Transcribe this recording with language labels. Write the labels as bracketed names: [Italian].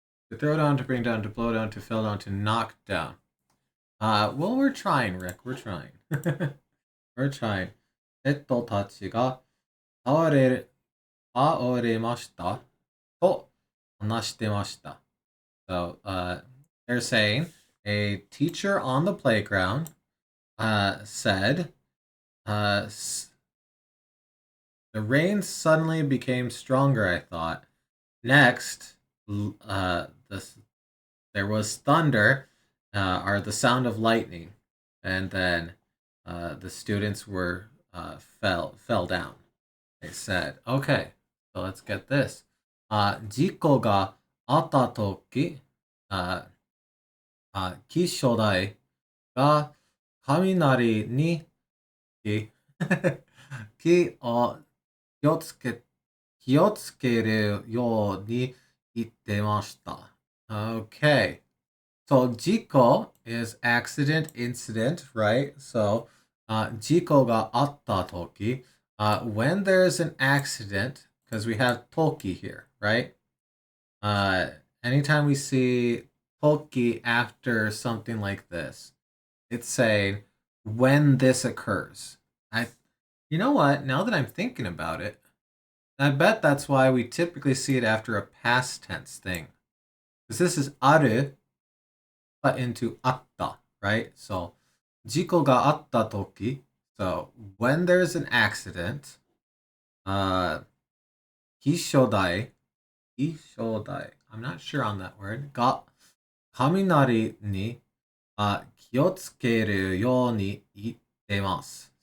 [English] To throw down, to bring down, to blow down, to fell down, to knock down. Well, we're trying, Rick. We're trying. We're trying. [Japanese] 人たちが倒れましたと話してました. [English] So, they're saying a teacher on the playground said the rain suddenly became stronger, I thought. Next, there was thunder, or the sound of lightning, and then the students fell down. They said, okay, so let's get this. [Japanese] 事故があったとき、気象台が雷に気を気をつけるように言ってました。 [English] Okay. So, 事故 is accident, incident, right? So, [Japanese] 事故があったとき, [English] when there's an accident, because we have toki here, right? Anytime we see toki after something like this, it's saying when this occurs. You know what? Now that I'm thinking about it, I bet that's why we typically see it after a past tense thing. Because this is aru cut into atta, right? [Japanese] So, 事故があったとき. [English] So, when there's an accident, 気象台, I'm not sure on that word, [Japanese] が雷に気をつけるように言ってます.